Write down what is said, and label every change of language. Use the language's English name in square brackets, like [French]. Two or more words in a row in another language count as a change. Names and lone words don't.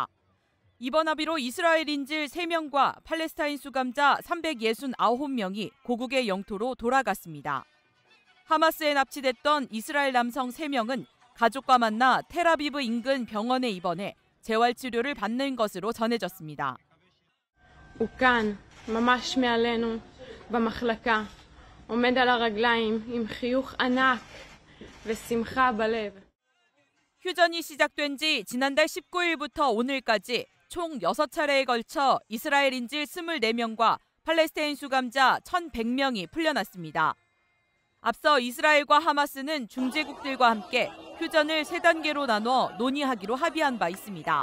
[Korean] 이번 합의로 이스라엘 인질 3명과 팔레스타인 수감자 369명이 고국의 영토로 돌아갔습니다. 하마스에 납치됐던 이스라엘 남성 3명은 가족과 만나 텔아비브 인근 병원에 입원해 재활치료를 받는 것으로 전해졌습니다. [Hebrew] וכאן, ממש מעלינו, במחלקה, עומד על הרגליים עם חיוך ענק ושמחה בלב. [Korean] 휴전이 시작된 지 지난달 19일부터 오늘까지 총 6차례에 걸쳐 이스라엘 인질 24명과 팔레스타인 수감자 1,100명이 풀려났습니다. 앞서 이스라엘과 하마스는 중재국들과 함께 휴전을 3단계로 나눠 논의하기로 합의한 바 있습니다.